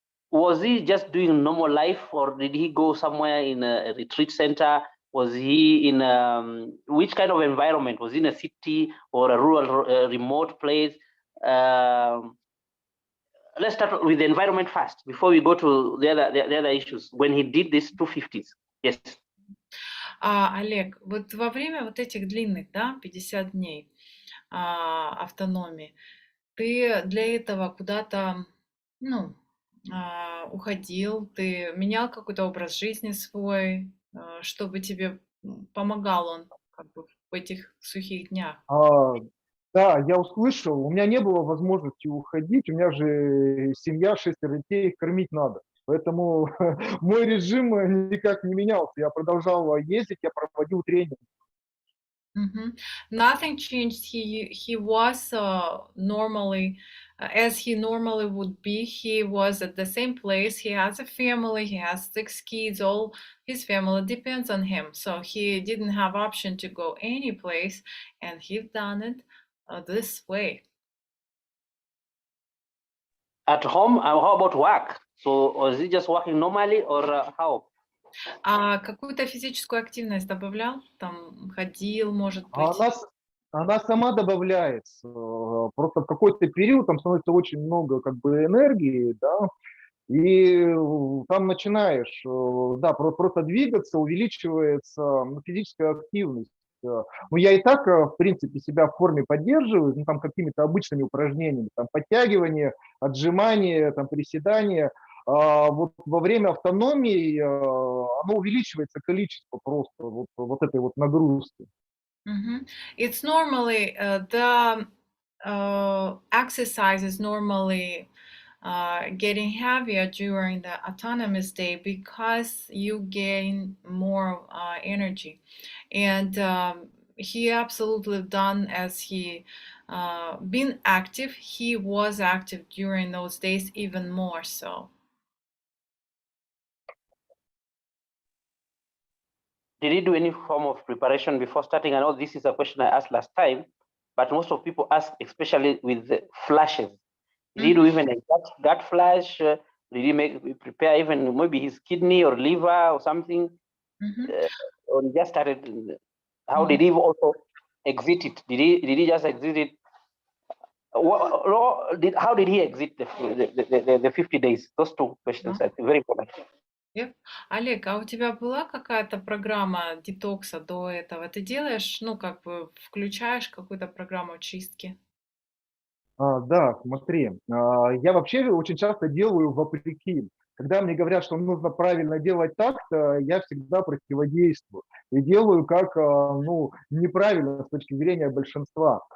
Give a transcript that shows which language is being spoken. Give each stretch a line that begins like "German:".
English: was he just doing normal life, or did he go somewhere in a retreat center? Was he in which kind of environment? Was he in a city or a rural, remote place? Let's start with the environment first before we go to the other issues. When he did this 250s, yes.
Russian: Олег, вот во время вот этих длинных, да, 50 дней автономии, ты для этого куда-то, ну, уходил, ты менял какой-то образ жизни свой, чтобы тебе помогал он как бы в этих сухих днях? Да, я услышал, у меня не было возможности уходить, у меня же семья, 6 детей, их кормить надо. Поэтому мой режим никак не менялся. Я продолжал ездить, я проводил тренинг.
English: Mhm. Nothing changed. He was normally, as he normally would be. He was at the same place. He has a family. He has 6 kids. All his family depends on him. So he didn't have option to go any place, and he done it this way. At home, how about work? So was he just working normally or how?
Russian: А какую-то физическую активность добавлял? Там ходил, может А быть? она сама добавляется. Просто в какой-то период там становится очень много как бы энергии, да, и там начинаешь, да, просто двигаться, увеличивается физическая активность. Ну, я и так, в принципе, себя в форме поддерживаю, ну, там, какими-то обычными упражнениями, там, подтягивания, отжимания, там, приседания. Вот во время автономии оно увеличивается количество просто вот этой вот нагрузки. Mhm.
English: It's normally the exercise is normally getting heavier during the autonomous day because you gain more energy. And he absolutely done as he been active. He was active during those days even more so. Did he do any form of preparation before starting? I know this is a question I asked last time, but most of people ask, especially with the flashes. Did he do even a gut flash? Did he prepare even maybe his kidney or liver or something? Or he just started? How did he also exit it? Did he just exit it? How did he exit the 50 days? Those two questions I think very important.
Russian: Олег, а у тебя была какая-то программа детокса до этого? Ты делаешь, ну, как бы включаешь какую-то программу чистки? Да, смотри, я вообще очень часто делаю вопреки. Когда мне говорят, что нужно правильно делать так-то, я всегда противодействую и делаю как, ну, неправильно с точки зрения большинства.